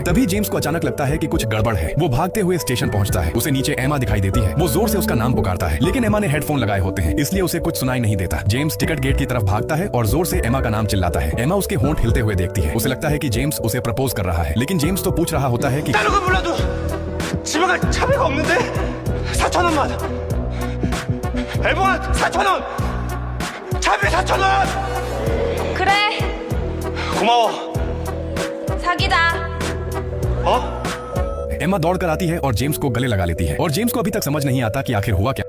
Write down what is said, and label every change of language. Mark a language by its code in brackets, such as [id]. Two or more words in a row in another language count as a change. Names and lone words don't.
[hi] तभी जेम्स को अचानक लगता है कि कुछ गड़बड़ है। वो भागते हुए स्टेशन पहुंचता है। उसे नीचे एमा दिखाई देती है। वो जोर से उसका नाम पुकारता है, लेकिन एमा ने हेडफोन लगाए होते हैं, इसलिए उसे कुछ सुनाई नहीं देता। जेम्स [en] ticket gate [hi] की तरफ भागता है और जोर से एमा का नाम चिल्लाता है। एमा उसके होंठ हिलते हुए देखती है। उसे लगता है कि जेम्स उसे प्रपोज कर रहा है, लेकिन जेम्स तो पूछ रहा होता है कि [ko] 다른 건 몰라도 집에 갈 차비가 없는데 4,000원만. 앨범아 4,000원. 차비 4,000원. 그래 고마워. 사귀자. 어? [hi] एमा दौड़ कर आती है और जेम्स को गले लगा लेती है। और जेम्स को अभी तक समझ नहीं आता कि आखिर हुआ क्या।